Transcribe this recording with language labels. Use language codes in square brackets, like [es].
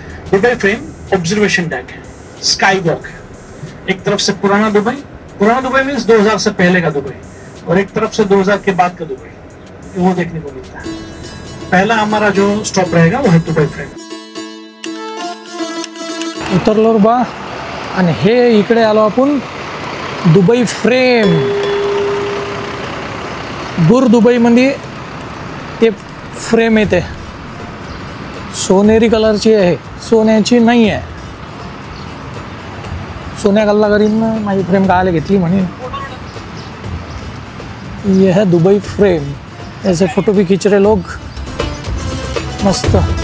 [hi] Dubai frame observation deck है, sky walk है. एक तरफ से पुराना दुबई मीन्स 2000 से पहले का दुबई, और एक तरफ से 2000 के बाद का दुबई, वो देखने को मिलता है. पहला हमारा जो स्टॉप रहेगा वो है दुबई फ्रेम. [mr] उतरलो बा आणि हे इकडे आलो आपण दुबई फ्रेम. बुर दुबईमध्ये ते फ्रेम येते. सोनेरी कलरची आहे, सोन्याची नाही आहे. सोन्या कल्लाकरीनं माझी फ्रेम कायला घेतली म्हणे. [hi] ये है दुबई फ्रेम. ऐसे फोटो भी खींच रहे लोग मस्त.